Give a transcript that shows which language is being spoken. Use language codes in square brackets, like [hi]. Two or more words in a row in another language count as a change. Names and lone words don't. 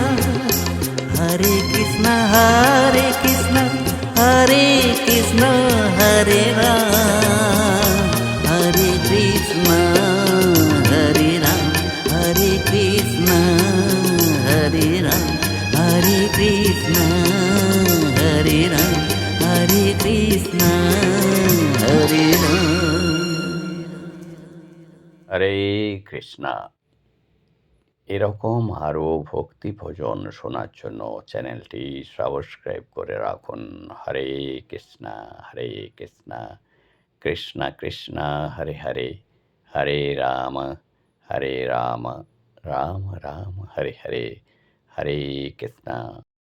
[sa] Hare Krishna, Hare Krishna, Hare Krishna, Hare Ram, Hare Krishna, Hare Ram, Hare Krishna, Hare Ram, Hare Krishna, Hare Ram, Hare Krishna, Hare Ram. হরে কৃষ্ণা। [bn] এরকম আরও ভক্তি ভজন শোনার জন্য চ্যানেলটি সাবস্ক্রাইব করে রাখুন। [sa] হরে কৃষ্ণা, হরে কৃষ্ণা, কৃষ্ণা কৃষ্ণা, হরে হরে, হরে রাম, হরে রাম, রাম রাম, হরে হরে, হরে কৃষ্ণা।